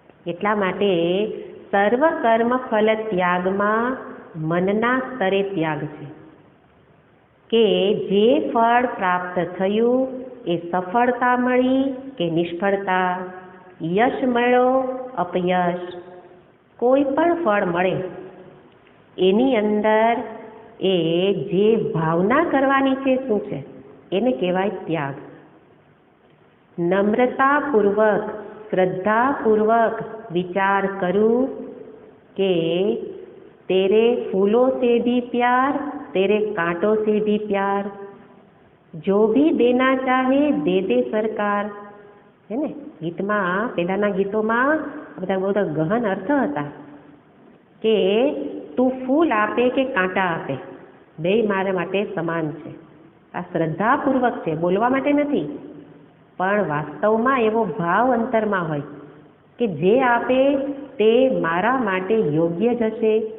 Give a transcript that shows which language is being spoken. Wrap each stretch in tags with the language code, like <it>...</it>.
<gu>એટલા માટે સર્વ કર્મ ફલ ત્યાગમાં મનના સ્તરે ત્યાગ છે કે જે ફળ પ્રાપ્ત થયું એ સફળતા મળી કે નિષ્ફળતા, યશ મળ્યો અપયશ, કોઈ પણ ફળ મળે એની અંદર એ જે ભાવના કરવાની છે શું છે એને કહેવાય ત્યાગ. નમ્રતાપૂર્વક શ્રદ્ધાપૂર્વક વિચાર કરું કે</gu> <hi>तेरे फूलों से भी प्यार, तेरे कांटों से भी प्यार, जो भी देना चाहे दे दे सरकार. है ने,</hi> <gu>ગીતમાં પહેલાના ગીતોમાં બધા બહુ ગહન અર્થ હતા કે તું ફૂલ આપે કે કાંટા આપે, બે મારા માટે સમાન છે. આ શ્રદ્ધાપૂર્વક છે, બોલવા માટે નથી, પણ વાસ્તવમાં એવો ભાવ અંતરમાં હોય કે જે આપે તે મારા માટે યોગ્ય જ હશે.</gu>